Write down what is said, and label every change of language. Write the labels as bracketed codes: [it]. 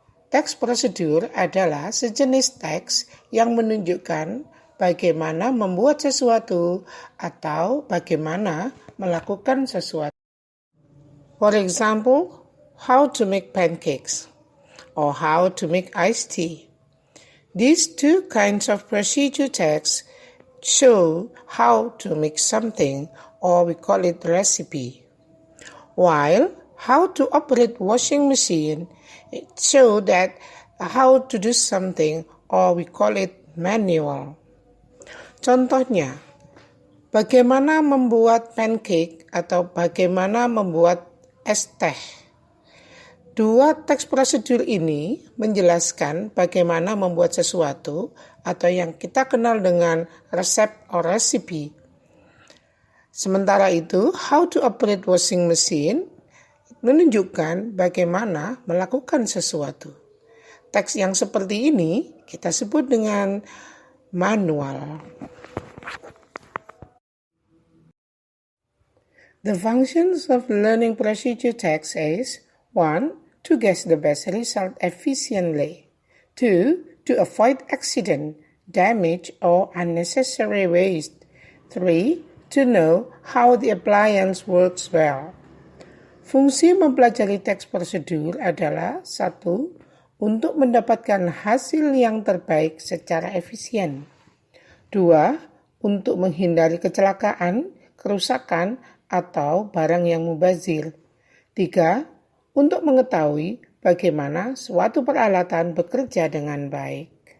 [id] Teks prosedur adalah sejenis teks yang menunjukkan bagaimana membuat sesuatu atau bagaimana melakukan sesuatu. [en] For example, how to make pancakes or how to make iced tea. These two kinds of procedure text show how to make something, or we call it recipe. While how to operate washing machine, it show that how to do something, or we call it manual. [id] Contohnya, bagaimana membuat pancake atau bagaimana membuat es teh. Dua teks prosedur ini menjelaskan bagaimana membuat sesuatu atau yang kita kenal dengan resep atau recipe. Sementara itu, [en] how to operate washing machine [id] menunjukkan bagaimana melakukan sesuatu. Teks yang seperti ini kita sebut dengan manual. [en] The functions of learning procedure text is 1. To get the best result efficiently. 2. To avoid accident, damage, or unnecessary waste. 3. To know how the appliance works well. [id] Fungsi mempelajari teks prosedur adalah 1. Untuk mendapatkan hasil yang terbaik secara efisien. 2. Untuk menghindari kecelakaan, kerusakan, atau barang yang mubazir. 3. Untuk mengetahui bagaimana suatu peralatan bekerja dengan baik.